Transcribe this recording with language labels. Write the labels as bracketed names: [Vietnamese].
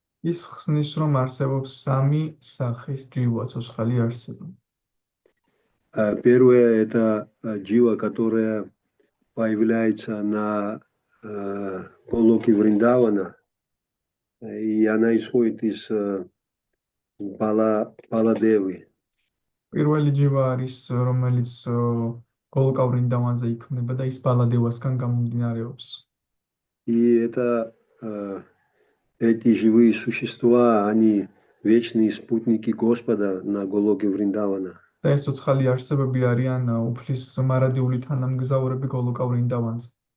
[Georgian] ის ხსნის, რომ არსებობს სამი სახის ჯივა, ცოცხალი არსება. [Russian] Первое – это джива, которая появляется на Голоке Вриндавана, и она исходит из Баладевы. [Georgian] პირველი ჯივა არის, რომელიც გოლოკა ვრინდავანზე იქმნება და ის ბალადევასგან გამომდინარეობს. [Russian] И эти живые существа, они вечные спутники Господа на Голоке Вриндавана. [Georgian] და ეს ცოცხალი არსებები არიან უფლის მარადიული თანამგზავრები გოლოკა ვრინდავანზე.